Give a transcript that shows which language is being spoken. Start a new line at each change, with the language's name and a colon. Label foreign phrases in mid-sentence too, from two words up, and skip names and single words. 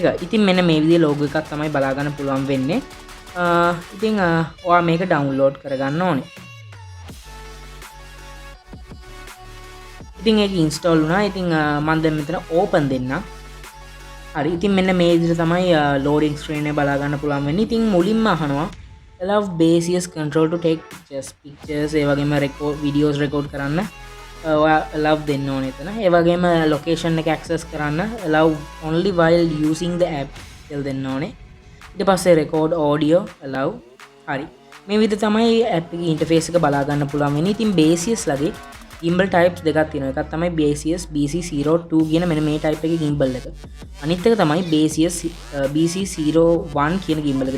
Sinhala: ඉතින් මෙන්න මේ විදිහේ logo එකක් තමයි බලා ගන්න පුළුවන් වෙන්නේ. ඉතින් ඔයා මේක ඩවුන්ලෝඩ් කරගන්න ඕනේ. ඉතින් ඒක ඉන්ස්ටෝල් වුණා. ඉතින් මම දැන් මෙතන ඕපන් දෙන්න. හරි ඉතින් මෙන්න මේ විදිහට තමයි
English: loading screen
Sinhala: එක බලා ගන්න පුළුවන් වෙන්නේ. ඉතින් මුලින්ම අහනවා
English: allow Baseus control to take pictures
Sinhala: ඒ වගේම
English: record videos record
Sinhala: කරන්න ඔයා allow දෙන්න ඕනේ එතන. ඒ වගේම location එක access කරන්න
English: allow only while using the app
Sinhala: කියලා දෙන්න ඕනේ. ඊට පස්සේ
English: record audio allow.
Sinhala: හරි මේ විදිහට තමයි app එකේ interface එක බලා ගන්න පුළුවන් වෙන්නේ. ඉතින් Baseus ලගේ
English: gimbal types
Sinhala: දෙකක් තියෙනවා. එකක් තමයි Baseus BC02 කියන මෙන්න මේ type එකේ gimbal එක. අනිත් එක තමයි Baseus BC01 කියන gimbal එක.